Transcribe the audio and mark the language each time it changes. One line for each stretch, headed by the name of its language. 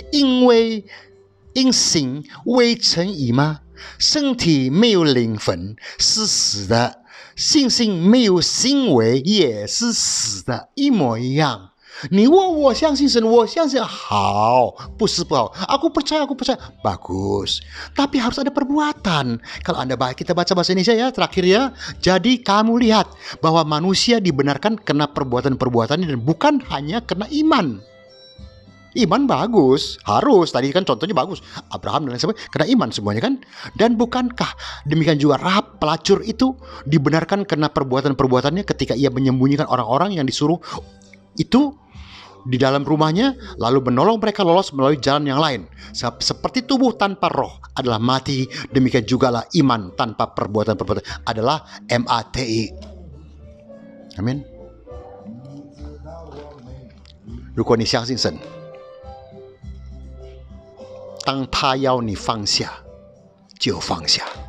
Chinese: 因行为成义吗？身体没有灵魂是死的，信心没有行为也是死的，一模一样。你问我相信神，我相信好，不是不好.
Indonesian: Aku percaya, bagus. Tapi harus ada perbuatan. Kalau kita baca bahasa Indonesia ya, terakhir ya. Jadi kamu lihat bahwa manusia dibenarkan karena perbuatan-perbuatannya dan bukan hanya karena iman. Iman bagus, harus. Tadi kan contohnya bagus. Abraham dan lain sebagainya, karena iman semuanya kan. Dan bukankah demikian juga Rahab pelacur itu dibenarkan karena perbuatan-perbuatannya ketika ia menyembunyikan orang-orang yang disuruh itu di dalam rumahnya, lalu menolong mereka lolos melalui jalan yang lain. Seperti tubuh tanpa roh adalah mati, demikian jugalah iman tanpa perbuatan-perbuatan adalah mati. Amin.
Chinese: 如果你相信神，当他要你放下，就放下。